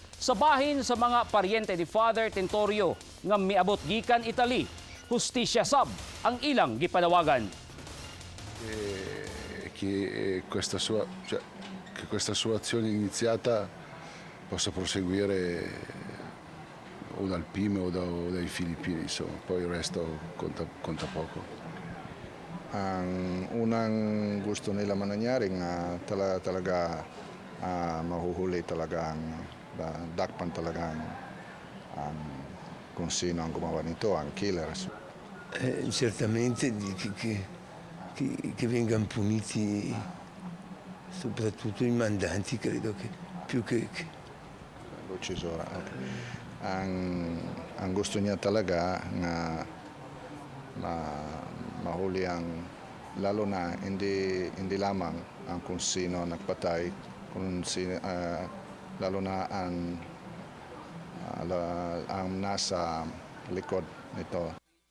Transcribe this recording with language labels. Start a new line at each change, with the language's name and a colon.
Cebuano: Sa bahin sa mga paryente ni Father Tentorio nga miabot gikan Italy, hustisya sab ang ilang gipanawagan.
Italian: Che questa sua azione iniziata possa proseguire o dal PIME o dai Filippini, insomma, poi il resto conta poco.
Filipino: Ang unang gusto nila mangyari nga talaga mahuhuli talaga ang dakpan talaga ang kung sino ang gumawa nito, ang killers.
Italian: Certamente che vengano puniti soprattutto i mandanti, credo che più che l'uccisore.
Filipino: Ang gusto niya talaga nga mahuli ang lalo na hindi lamang ang kung sino nagpatay, kung sino, lalo na ang nasa likod nito.